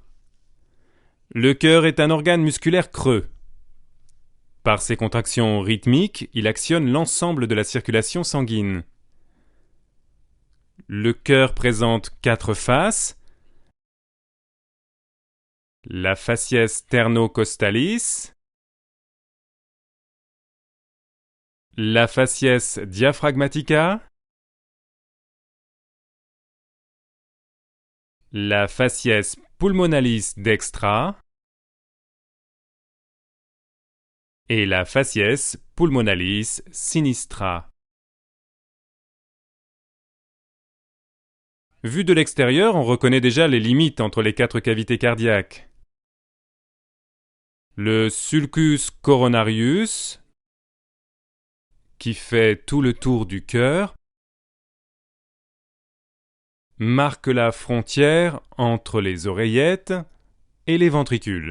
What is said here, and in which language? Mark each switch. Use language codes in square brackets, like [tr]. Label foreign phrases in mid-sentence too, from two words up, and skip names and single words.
[fr] Le cœur est un organe musculaire creux. Par ses contractions rythmiques, il actionne l'ensemble de la circulation sanguine. Le cœur présente 4 faces. [la] La facies sternocostalis, la facies diaphragmatica, la facies pulmonalis dextra et la facies pulmonalis sinistra. [fr] Vu de l'extérieur, on reconnaît déjà les limites entre les 4 cavités cardiaques. Le [la] sulcus coronarius, [fr] qui fait tout le tour du cœur, marque la frontière entre les oreillettes et les ventricules.